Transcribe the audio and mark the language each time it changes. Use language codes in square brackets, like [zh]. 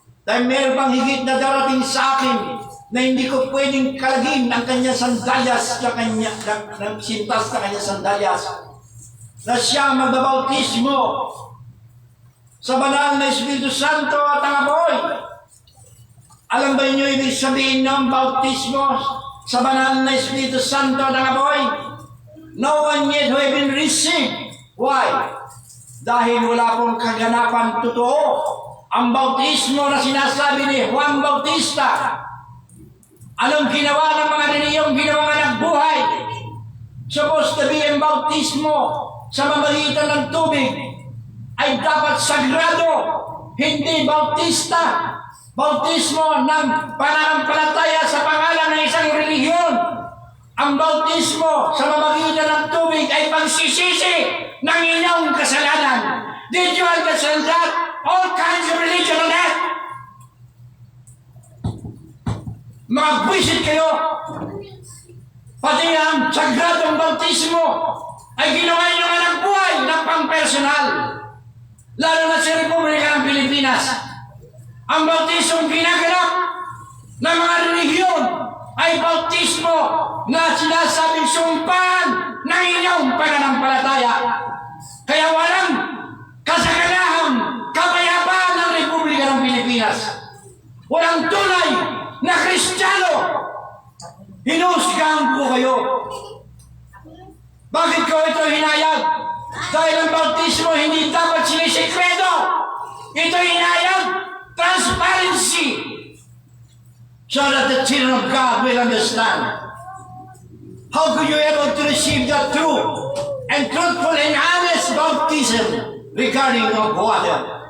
[tl] Dahil meron bang higit na darating sa akin na hindi ko pwedeng kalagin ang kanyang sandalyas ng sintas na kanyang sandalyas, na siya magbabautismo sa banal na Espiritu Santo at ang apoy. Alam ba niyo ibig sabihin ng bautismo sa banal na Espiritu Santo at ang apoy? [en] No one yet who have been received. Why? [tl] Dahil wala pong kaganapan totoo ang bautismo na sinasabi ni Juan Bautista. Anong ginawa ng mga niniyong ginawang anak buhay? [en] Supposed to be [tl] ang bautismo sa mamagitan ng tubig ay dapat sagrado, hindi bautista. Bautismo ng pananampalataya sa pangalan ng isang relihiyon. Ang bautismo sa mamagitan ng tubig ay pagsisisi ng inyong kasalanan. [en] Did you understand that? All kinds of religion on that. [tl] Mga buwisit kayo. Pati ang sagradong bautismo ay ginawa inyong anak buhay ng pang-personal. Lalo na sa Republika ng Pilipinas. Ang bautismong ginaganap ng mga relihiyon ay bautismo na sinasabing sumpahan ng inyong pananampalataya. Kaya walang kasaganahang kapayapaan ng Republika ng Pilipinas. Walang tunay na Kristiyano. Hinuhusgahan ko kayo. Bakit ko ito hinayag? Dahil ang bautismo hindi dapat sinisikreto. Ito inayag, transparency. [en] So that the children of God will understand. How could you able to receive the true and truthful and honest baptism regarding of water?